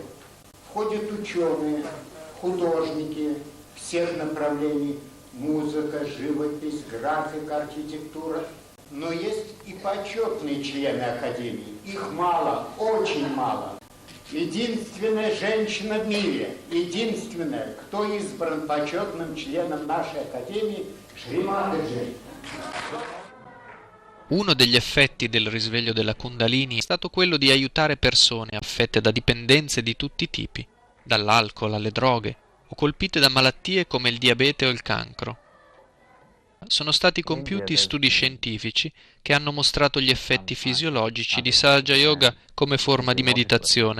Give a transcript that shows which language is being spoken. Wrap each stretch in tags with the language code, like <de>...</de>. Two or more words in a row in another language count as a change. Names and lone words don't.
<ru>Входят ученые, художники всех направлений, музыка, живопись, графика, архитектура. Но есть и почетные члены академии. Их мало, очень мало. Единственная женщина в мире, единственная, кто избран почетным членом нашей академии, Shri Mataji.</ru> <it>Uno degli effetti del risveglio della Kundalini è stato quello di aiutare persone affette da dipendenze di tutti i tipi, dall'alcol alle droghe, o colpite da malattie come il diabete o il cancro. Sono stati compiuti studi scientifici che hanno mostrato gli effetti fisiologici di Sahaja Yoga come forma di meditazione.</it>